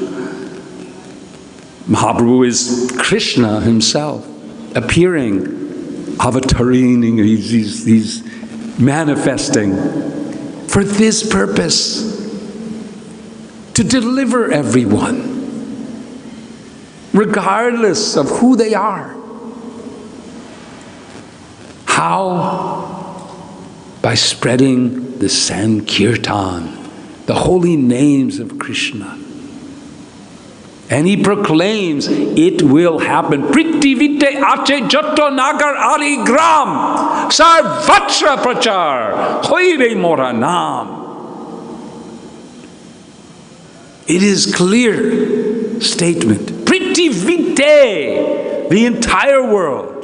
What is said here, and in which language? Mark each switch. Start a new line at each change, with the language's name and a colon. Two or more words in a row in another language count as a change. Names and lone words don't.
English: Mahaprabhu is Krishna himself, appearing, avataring, he's manifesting for this purpose, to deliver everyone, regardless of who they are. How? By spreading the Sankirtan, the holy names of Krishna. And he proclaims, it will happen.
Bangla: পৃথিবীতে আছে যত নগর আদি গ্রাম সর্বত্র প্রচার হইবে মোর নাম. It is clear statement. Prithvite, the entire world.